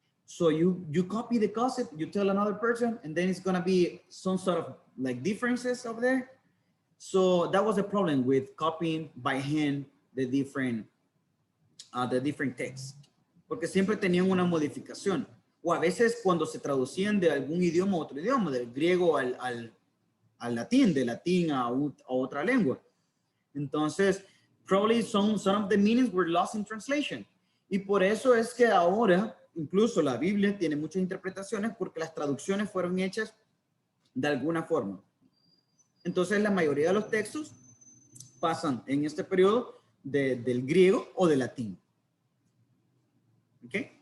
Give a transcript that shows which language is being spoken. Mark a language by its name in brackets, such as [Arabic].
[English] So you copy the gossip, you tell another person, and then it's going to be some sort of like differences over there. So that was the problem with copying by hand the different texts. [Spanish] Porque siempre tenían una modificación. O a veces cuando se traducían de algún idioma a otro idioma, del griego al latín, de latín a otra lengua. [English] Entonces, probably some of the meanings were lost in translation. [Spanish] Y por eso es que ahora, incluso la Biblia tiene muchas interpretaciones porque las traducciones fueron hechas de alguna forma. Entonces, la mayoría de los textos pasan en este periodo del griego o del latín. ¿Ok?